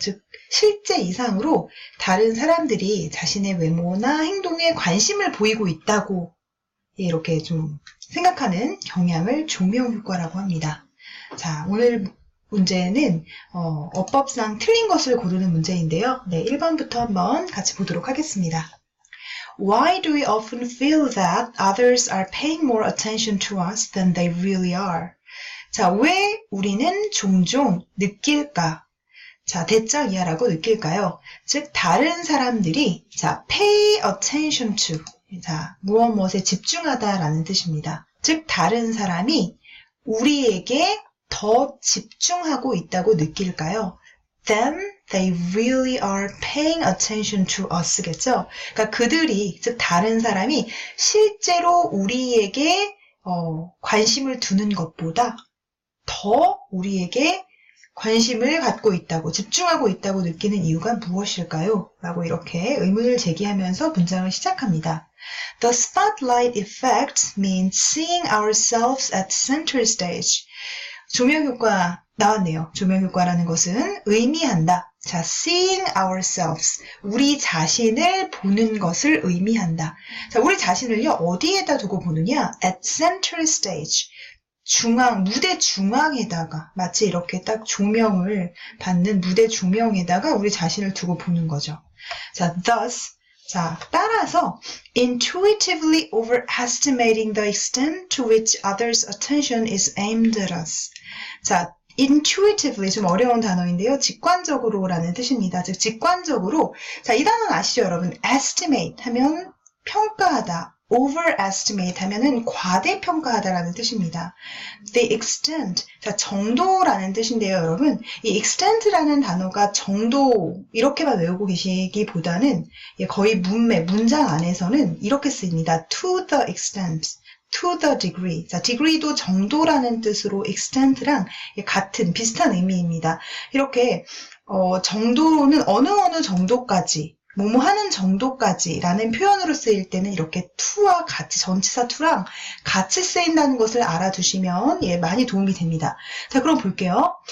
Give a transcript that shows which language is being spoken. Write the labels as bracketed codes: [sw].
[ko] 즉 실제 이상으로 다른 사람들이 자신의 외모나 행동에 관심을 보이고 있다고 이렇게 좀 생각하는 경향을 조명 효과라고 합니다. 자, 오늘 문제는 어법상 틀린 것을 고르는 문제인데요. 네, 1번부터 한번 같이 보도록 하겠습니다. [en] Why do we often feel that others are paying more attention to us than they really are? [ko] 자, 왜 우리는 종종 느낄까? 자, 대짝 이하라고 느낄까요? 즉, 다른 사람들이 [en] pay attention to, [ko] 무엇에 집중하다라는 뜻입니다. 즉, 다른 사람이 우리에게 더 집중하고 있다고 느낄까요? [en] Then they really are paying attention to us겠죠? [ko] 그러니까 그들이, 즉 다른 사람이 실제로 우리에게 관심을 두는 것보다 더 우리에게 관심을 갖고 있다고, 집중하고 있다고 느끼는 이유가 무엇일까요? 라고 이렇게 의문을 제기하면서 문장을 시작합니다. [en] The spotlight effect means seeing ourselves at center stage. [ko] 조명효과 나왔네요. 조명효과라는 것은 의미한다. [en] 자, seeing ourselves. [ko] 우리 자신을 보는 것을 의미한다. 자, 우리 자신을요, 어디에다 두고 보느냐? [en] At center stage. [ko] 무대 중앙에다가, 마치 이렇게 딱 조명을 받는 무대 조명에다가 우리 자신을 두고 보는 거죠. [en] 자, thus. [ko] 자, 따라서 [en] intuitively overestimating the extent to which others' attention is aimed at us. [ko] 자, intuitively 좀 어려운 단어인데요. 직관적으로라는 뜻입니다. 즉 직관적으로. 자, 이 단어는 아시죠, 여러분? estimate 하면 평가하다. overestimate 하면은 과대평가하다라는 뜻입니다. [en] The extent, [ko] 자, 정도라는 뜻인데요, 여러분. 이 extent라는 단어가 정도, 이렇게만 외우고 계시기보다는 거의 문장 안에서는 이렇게 쓰입니다. [en] To the extent, to the degree. [ko] 자, degree도 정도라는 뜻으로 extent랑 같은, 비슷한 의미입니다. 이렇게, 정도는 어느 정도까지, 뭐뭐 하는 정도까지 라는 표현으로 쓰일 때는 이렇게 to와 같이, 전치사 to랑 같이 쓰인다는 것을 알아두시면 많이 도움이 됩니다. 자, 그럼 볼게요.